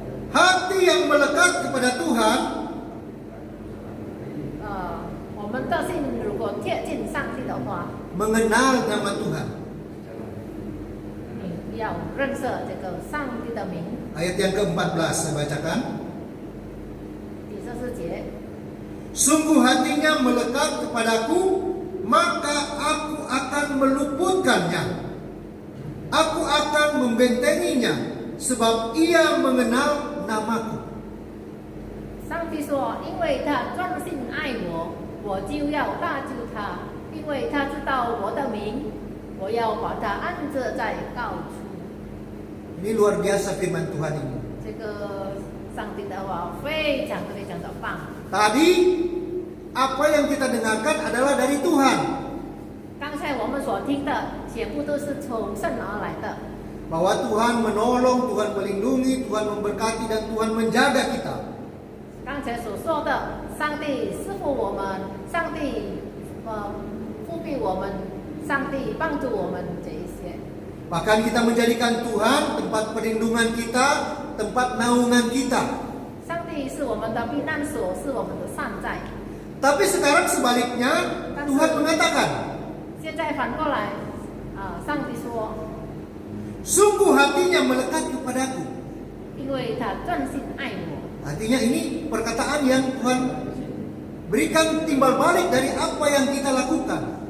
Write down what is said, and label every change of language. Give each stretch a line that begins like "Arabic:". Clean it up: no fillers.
Indonesian: hati yang melekat kepada Tuhan
Chinese: 我们的心如果贴近上帝的话，
Indonesian: mengenal nama Tuhan.
Chinese: 你要认识这个上帝的名。
Indonesian: Ayat yang ke-14 saya bacakan.
Chinese: 第14节，
Indonesian: Sungguh hatinya melekat kepadaku, maka aku akan meluputkannya. Aku akan membentenginya sebab ia mengenal namaku.
Chinese: 上帝说：“因为他专心爱我，我就要搭救他；因为他知道我的名，我要把他安置在高处。”
Indonesian: Ini luar biasa firman Tuhan ini.
Chinese: 这个上帝的话非常非常的棒。
Indonesian: Tadi apa yang kita dengarkan adalah dari Tuhan.
Chinese: 刚才我们所听的全部都是从神而来的，
Indonesian: Bahwa Tuhan menolong, Tuhan melindungi, Tuhan memberkati, dan Tuhan menjaga kita.
Chinese: 刚才所说的，上帝赐福我们，上帝复庇我们，上帝帮助我们这一些。
Indonesian: Bahkan kita menjadikan Tuhan tempat perlindungan kita, tempat naungan kita.
Chinese: 上帝是我们的避难所，是我们的善哉。
Indonesian: Tapi sekarang sebaliknya, Tuhan mengatakan,
Chinese: 现在反过来，上帝说，
Indonesian: sungguh hatinya melekat kepadaku.
Chinese: 因为他专心爱我。
Indonesian: Artinya ini perkataan yang Tuhan berikan timbal balik dari apa yang kita lakukan.